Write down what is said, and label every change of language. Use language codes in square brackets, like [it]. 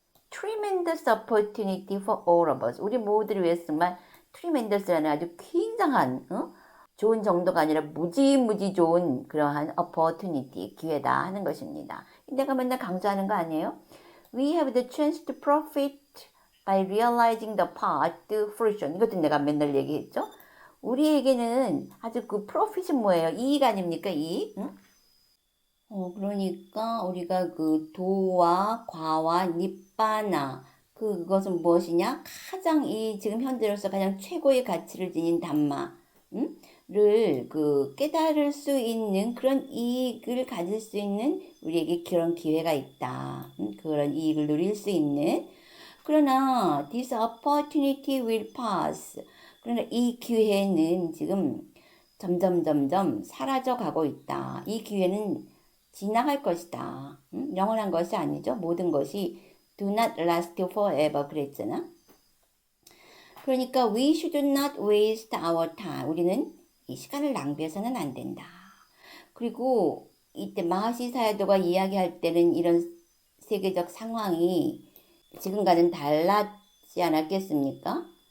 [en] Tremendous opportunity for all of us. [ko] 우리 모두를 위해서 정말 tremendous라는 아주 굉장한 좋은 정도가 아니라 무지무지 좋은 그러한 opportunity, 기회다 하는 것입니다. 내가 맨날 강조하는 거 아니에요? [en] We have the chance to profit by realizing the path to fruition. [ko] 이것도 내가 맨날 얘기했죠? 우리에게는 아주 그 프로핏은 뭐예요? 이익 아닙니까? 이익? 그러니까 우리가 그 도와 과와 니빠나 그것은 무엇이냐? 가장 이 지금 현재로서 가장 최고의 가치를 지닌 담마, 를 깨달을 수 있는 그런 이익을 가질 수 있는 우리에게 그런 기회가 있다. 그런 이익을 누릴 수 있는. [en] 그러나 this opportunity will pass. [ko] 그러나 이 기회는 지금 점점 사라져 가고 있다. 이 기회는 지나갈 것이다. 영원한 것이 아니죠. 모든 것이 do not last forever 그랬잖아. [en] 그러니까 we should not waste our time. [ko] 우리는 이 시간을 낭비해서는 안 된다. 그리고 이때 마하시 사야도가 이야기할 때는 이런 세계적 상황이 지금과는 달랐지 않았겠습니까?